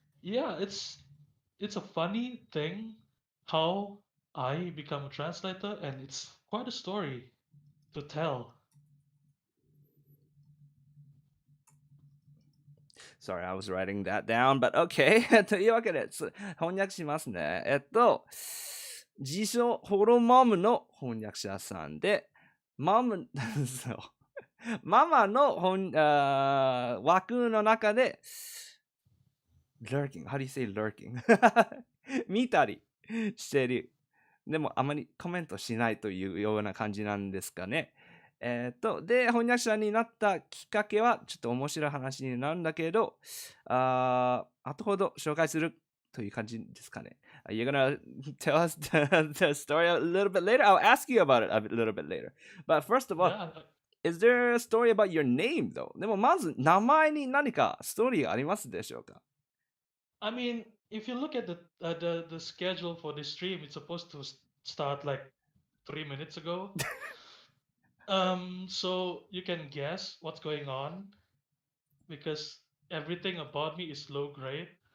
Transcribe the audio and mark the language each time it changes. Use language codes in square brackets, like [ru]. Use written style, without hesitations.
[en] Yeah, it's a funny thing how I become a translator, and it's quite a story to tell. Sorry, I was writing that down, but okay. [ja] というわけで、翻訳しますね。自称ホロマムの翻訳者さんで、そう、ママの枠の中で、 [en] lurking, how do you say lurking? [ja] 見たりしてる。でもあまりコメントしないというような感じなんですかね。で、翻訳者になったきっかけは、ちょっと面白い話になるんだけど、後ほど紹介するという感じですかね。 [en] You're gonna tell us the story a little bit later? I'll ask you about it a little bit later. But first of all, Yeah, is there a story about your name though? [ja] でもまず名前に何かストーリーがありますでしょうか？ [en] I mean, if you look at the schedule for this stream, it's supposed to start like 3 minutes ago. So you can guess what's going on because everything about me is low grade.